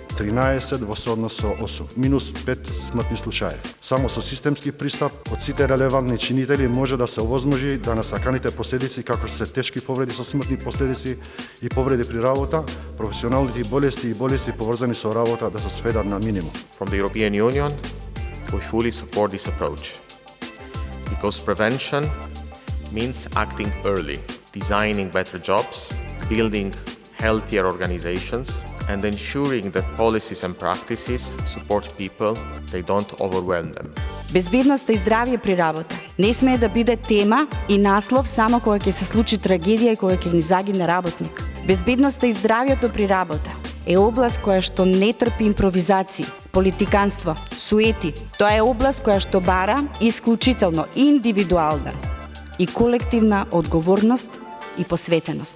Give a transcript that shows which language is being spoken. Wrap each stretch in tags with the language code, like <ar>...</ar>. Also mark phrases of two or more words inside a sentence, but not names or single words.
<mk>13 во сооднос со 8, минус 5 смртни случаи. Само со системски пристап од сите релевантни чинители може да се овозможи да насаканите последици како што се тешки повреди со смртни последици и повреди при работа, професионалните болести и болести поврзани со работа да се сведат на минимум.</mk> <en>From the European Union, we fully support this approach because prevention means acting early, designing better jobs, building healthier organizations, and ensuring that policies and practices support people, they don't overwhelm them.</en> <mk>Безбедноста и здравје при работа не смее да биде тема и наслов само кога ќе се случи трагедија и кога ќе ни загине работник. Безбедноста и здравјето при работа е област која што не трпи импровизации, политиканство, суети. Тоа е област која што бара исклучително индивидуална и колективна одговорност и посветеност.</mk>